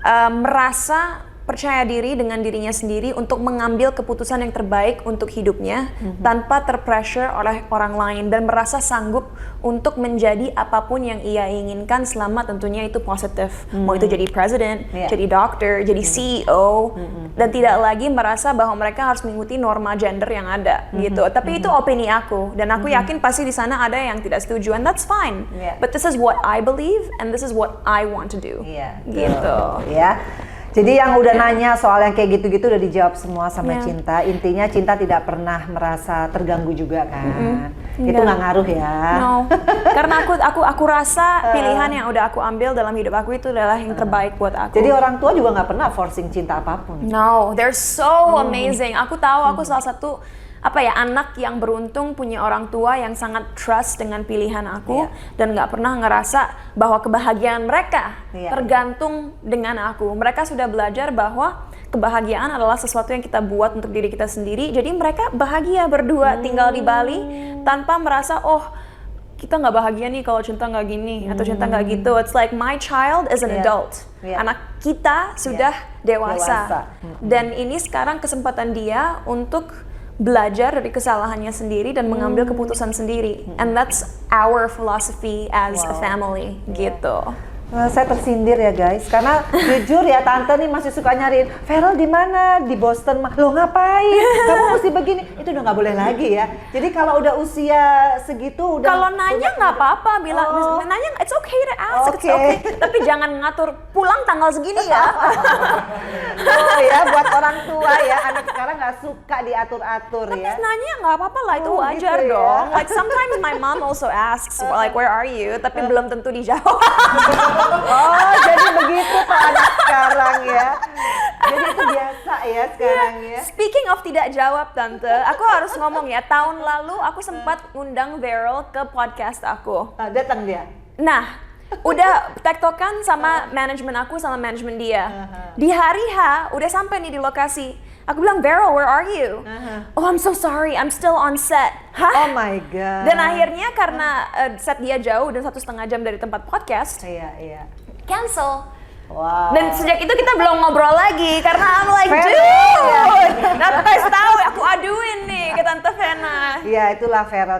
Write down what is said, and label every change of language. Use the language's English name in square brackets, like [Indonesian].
[Indonesian] merasa percaya diri dengan dirinya sendiri untuk mengambil keputusan yang terbaik untuk hidupnya tanpa terpressure oleh orang lain, dan merasa sanggup untuk menjadi apapun yang ia inginkan selama tentunya itu positif. Mau itu jadi presiden, jadi dokter, jadi CEO, dan tidak lagi merasa bahwa mereka harus mengikuti norma gender yang ada gitu. Tapi itu opini aku, dan aku yakin pasti di sana ada yang tidak setuju, [English] and that's fine. But this is what I believe and this is what I want to do. [Indonesian] Gitu. Ya. Jadi yang udah nanya soal yang kayak gitu-gitu udah dijawab semua sama [English] Yeah. [Indonesian] Cinta. Intinya Cinta tidak pernah merasa terganggu juga kan. Itu Enggak. nggak ngaruh ya. No, karena aku rasa pilihan yang udah aku ambil dalam hidup aku itu adalah yang terbaik buat aku. Jadi orang tua juga nggak pernah forcing Cinta apapun. [English] No, they're so amazing. [Indonesian] Aku tahu aku salah satu anak yang beruntung punya orang tua yang sangat trust dengan pilihan aku dan nggak pernah ngerasa bahwa kebahagiaan mereka tergantung dengan aku. Mereka sudah belajar bahwa kebahagiaan adalah sesuatu yang kita buat untuk diri kita sendiri. Jadi mereka bahagia berdua tinggal di Bali tanpa merasa kita nggak bahagia nih kalau Cinta nggak gini atau Cinta nggak gitu. [English] It's like my child is an adult. [Indonesian] Anak kita sudah dewasa. Dan ini sekarang kesempatan dia untuk belajar dari kesalahannya sendiri dan mengambil keputusan sendiri. [English] And that's our philosophy as a family [Indonesian] gitu. Saya tersindir ya guys, karena jujur ya tante nih masih suka nyariin Feral di mana di Boston mah, lo ngapain? Kamu mesti begini, itu udah nggak boleh lagi ya. Jadi kalau udah usia segitu udah. Kalau nanya nggak apa-apa, bilang nanya [English] it's okay to ask, it's okay. [Indonesian] Tapi jangan ngatur pulang tanggal segini ya. Oh ya, buat orang tua ya, anak sekarang nggak suka diatur-atur ya. Nanya nggak apa-apa lah, itu wajar gitu ya. dong. [English] Like sometimes my mom also asks like where are you, [Indonesian] tapi belum tentu dijawab. Oh, jadi begitu tuh anak sekarang ya. Jadi itu biasa ya sekarang ya. [English] Speaking of [Indonesian] tidak jawab tante, aku harus ngomong ya, tahun lalu aku sempat ngundang Veryl ke podcast aku. Datang dia. Nah, udah tektokan sama manajemen aku sama manajemen dia. Di hari H udah sampai nih di lokasi. Aku bilang, [English] Veryl, where are you? Oh, I'm so sorry, I'm still on set. Hah? Oh my god. [Indonesian] Dan akhirnya karena set dia jauh dan 1,5 jam dari tempat podcast, Iya. [English] cancel. Wow. [Indonesian] Dan sejak itu kita belum ngobrol lagi karena [English] I'm like, [Indonesian] Vena, dude, Tante tahu aku aduin nih ke Tante Vena. Iya, itulah Feral.